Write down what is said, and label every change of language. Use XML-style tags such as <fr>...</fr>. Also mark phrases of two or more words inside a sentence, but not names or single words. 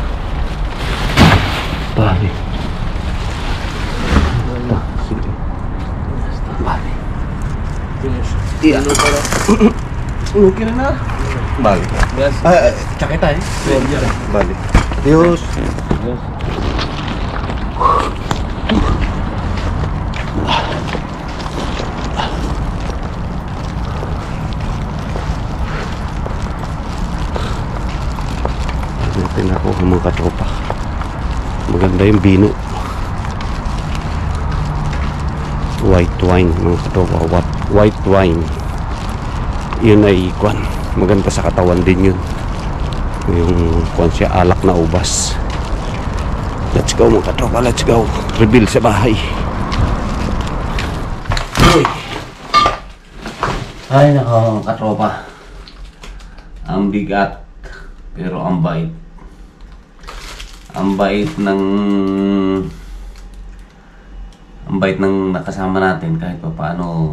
<es>Vale. Vale. Y no para. ¿No quiere nada? Vale. Gracias. Chaqueta, Sí, ya. Vale. Adiós.</es> <tl>Natin ako mga katropa. Maganda yung bino.</tl> <en>White wine</en> <tl>mga katropa.</tl> <en>White wine.</en> <tl>Yun ay kwan. Maganda sa katawan din yun. Yung kwan siya alak na ubas.</tl> <en>Let's go</en> <tl>mga katropa.</tl> <en>Let's go.</en> <tl>Reveal sa bahay. Ay nako mga katropa. Ang bigat. Pero ang bait. Ang bait ng nakasama natin kahit pa paano.</tl>